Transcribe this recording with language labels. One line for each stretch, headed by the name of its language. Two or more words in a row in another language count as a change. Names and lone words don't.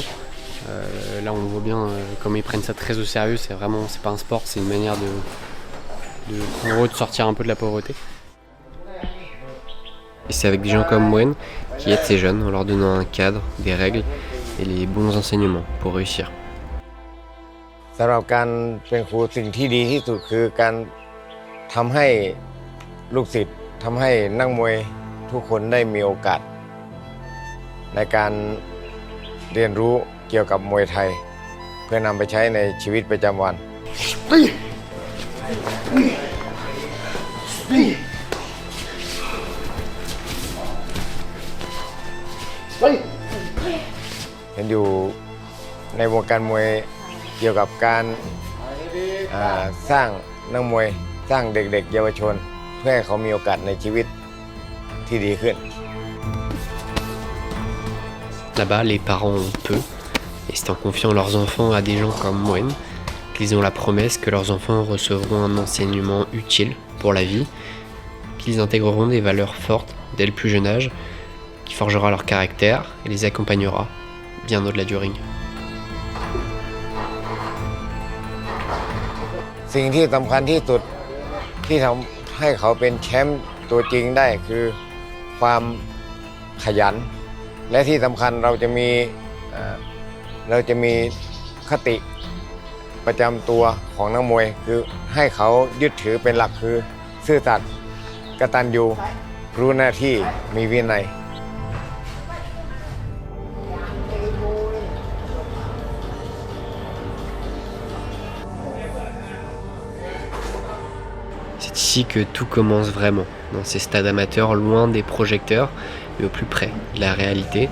French: Là, on voit bien comment ils prennent ça très au sérieux. C'est pas un sport, c'est une manière pour eux de sortir un peu de la pauvreté. Et c'est avec des gens comme Nguyen qui aident ces jeunes en leur donnant un cadre, des règles et les bons enseignements pour réussir.
Thai: สำหรับการเป็นครูสิ่งที่ดีที่สุดคือการทำให้ลูกศิษย์ทำให้นักมวยทุกคนได้มีโอกาสในการเรียนรู้เกี่ยวกับมวยไทยเพื่อนำไปใช้ในชีวิตประจำวัน เห็นอยู่ในวงการมวยเกี่ยวกับการสร้างนักมวยสร้างเด็กๆเยาวชนเพื่อให้เขามีโอกาสในชีวิตที่ดีขึ้น
French: Là-bas, les parents ont peu, et c'est en confiant leurs enfants à des gens comme Nguyen qu'ils ont la promesse que leurs enfants recevront un enseignement utile pour la vie, qu'ils intégreront des valeurs fortes dès le plus jeune âge, qui forgera leur caractère et les accompagnera bien au-delà du ring.
Thai: สิ่งที่สำคัญที่สุดที่ทำให้เขาเป็นแชมป์ตัวจริงได้คือคความขยัน และที่สำคัญเราจะมีคติประจำตัวของนักมวยคือให้เขายึดถือเป็นหลักคือซื่อสัตย์กตัญญูรู้หน้าที่มีวินัย
French: C'est ici que tout commence vraiment, dans ces stades amateurs loin des projecteurs, mais au plus près de la réalité.